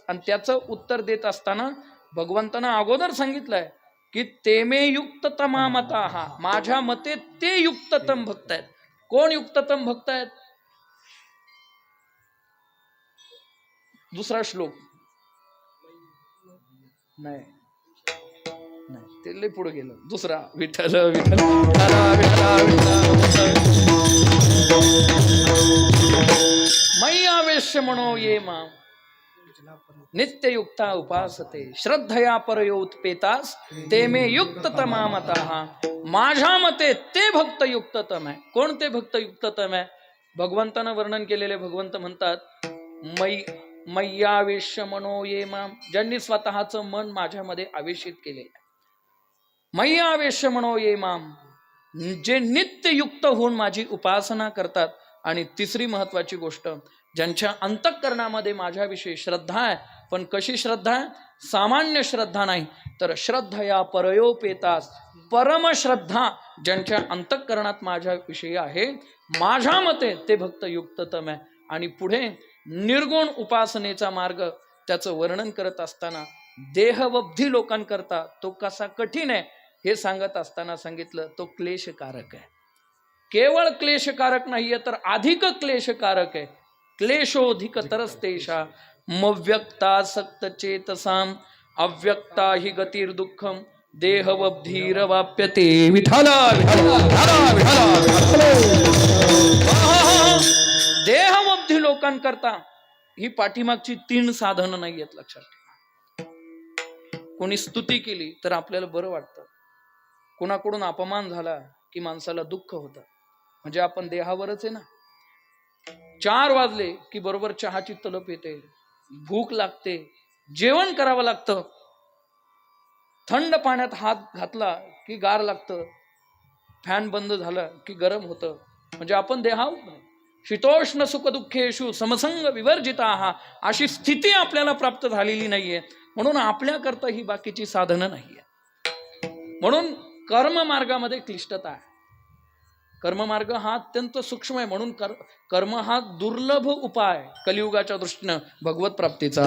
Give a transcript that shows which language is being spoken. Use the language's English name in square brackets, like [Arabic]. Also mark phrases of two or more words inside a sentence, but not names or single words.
[Marathi] आणि त्याचं उत्तर देत असताना भगवंतानं अगोदर सांगितलंय की [Sanskrit] तेमे युक्ततमा मताहा, [Marathi] माझ्या मते ते युक्ततम भक्त आहेत. कोण युक्ततम भक्त आहेत? दुसरा श्लोक नाही, ते लय पुढे गेलं. [Sanskrit] दुसरा, विठ्ठल विठ्ठल मयि आवेश्य मनो ये मां नित्ययुक्ता उपासते श्रद्धया परयो उत्पेतास ते मे युक्ततमा मतः. [Marathi] माझ्या मते ते भक्त युक्ततम आहे. कोण ते भक्त युक्ततम आहे? भगवंतानं वर्णन केलेले भगवंत म्हणतात, [Sanskrit] मय्यावेश्य मनो ये मां, [Marathi] ज्यांनी स्वतःचं मन माझ्यामध्ये आवेशित केले. [Sanskrit] मय्यावेश्य मनो ये मां, [Marathi] जे नित्ययुक्त होऊन माझी उपासना करतात. आणि तिसरी महत्वाची गोष्ट, ज्यांच्या अंतःकरणामध्ये माझ्याविषयी श्रद्धा आहे. पण कशी श्रद्धा आहे? सामान्य श्रद्धा नाही, तर [Sanskrit] श्रद्धया परयोपेतास, [Marathi] परमश्रद्धा ज्यांच्या अंतःकरणात माझ्याविषयी आहे, माझ्या मते ते भक्त युक्ततम आहे. आणि पुढे निर्गुण उपासनेचा मार्ग त्याचं वर्णन करत असताना देहवब्धी लोकांकरता तो कसा कठीण आहे हे सांगत असताना सांगितलं, तो क्लेशकारक आहे. केवळ क्लेशकारक नाहीये तर अधिक क्लेशकारक आहे. [Sanskrit] क्लेशोधिक तरस्तेषा मव्यक्तासक्त चेतसाम अव्यक्ता हि गतिर्दुःखम देहवब्धीरवाप्यते. [Marathi] विठ्ठल देहवब्धी लोकांकरता ही पाठीमागची 3 साधनं नाही आहेत, लक्षात ठेवा. कोणी स्तुती केली तर आपल्याला बरं वाटतं. कोणाकडून अपमान झाला की माणसाला दुःख होतं. म्हणजे आपण देहावरच आहे ना. 4 वाजले की बरोबर चहाची तलप येते, भूक लागते, जेवण करावं लागतं. थंड पाण्यात हात घातला की गार लागतं, फॅन बंद झाला की गरम होतं. म्हणजे आपण देहावर. [Sanskrit] शीतोष्ण सुख दुःखेषु समसंग विवर्जिता, [Marathi] अशी स्थिती आपल्याला प्राप्त झालेली नाहीये. म्हणून आपल्याकरता ही बाकीची साधनं नाहीये. म्हणून कर्म मार्गामध्ये क्लिष्टता आहे. कर्ममार्ग हा अत्यंत सूक्ष्म आहे. म्हणून कर्म हा दुर्लभ उपाय कलियुगाच्या दृष्टीनं भगवत प्राप्तीचा.